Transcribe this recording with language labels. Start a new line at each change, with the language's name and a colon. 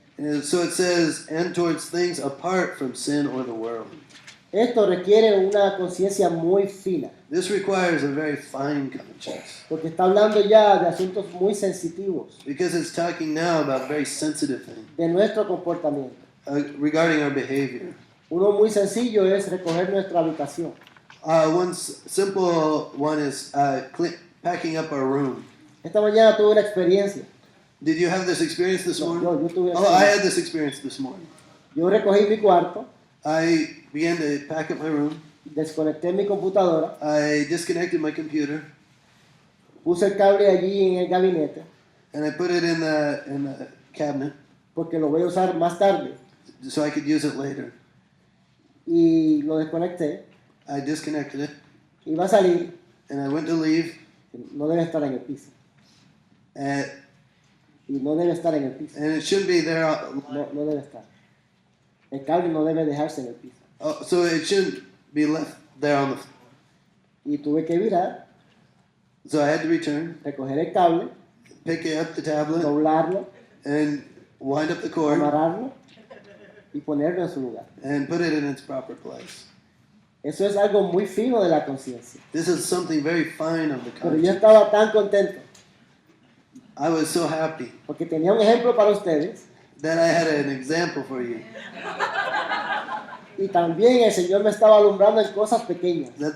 English: And so it says, and towards things apart from sin or the world.
Spanish: Esto requiere una conciencia muy fina,
English: This requires a very fine conscience,
Spanish: porque está hablando ya de asuntos muy sensitivos,
English: because it's talking now about very sensitive things
Spanish: de nuestro comportamiento.
English: regarding our behavior.
Spanish: Uno muy sencillo es recoger nuestra habitación.
English: One simple one is packing up our room.
Spanish: Esta mañana tuve una experiencia.
English: Did you have this experience this
Spanish: No,
English: morning?
Spanish: yo tuve una
English: Oh, I
Spanish: experiencia.
English: had this experience this morning.
Spanish: Yo recogí mi cuarto,
English: I began to pack up my room.
Spanish: desconecté mi computadora,
English: I disconnected my computer
Spanish: puse el cable allí en el gabinete,
English: and I put it in the cabinet
Spanish: porque lo voy a usar más tarde,
English: so I could use it later.
Spanish: y lo desconecté.
English: I disconnected it
Spanish: Iba a salir,
English: and I went to leave,
Spanish: no debe estar en el piso,
English: and
Spanish: y no debe estar en el piso,
English: it shouldn't be there.
Spanish: no debe estar. El cable no debe dejarse en el piso.
English: Oh, so it shouldn't be left there on the floor.
Spanish: Y tuve que virar,
English: So I had to return,
Spanish: recoger el cable,
English: pick up the tablet,
Spanish: doblarlo,
English: and wind up the cord
Spanish: amarrarlo y ponerlo en su lugar.
English: and put it in its proper place.
Spanish: Eso es algo muy fino de la conciencia.
English: This is something very fine of the
Spanish: Pero yo
English: conscience.
Spanish: estaba tan contento
English: I was so happy
Spanish: porque tenía un ejemplo para ustedes
English: that I had an example for you.
Spanish: y también el Señor me estaba alumbrando en cosas pequeñas.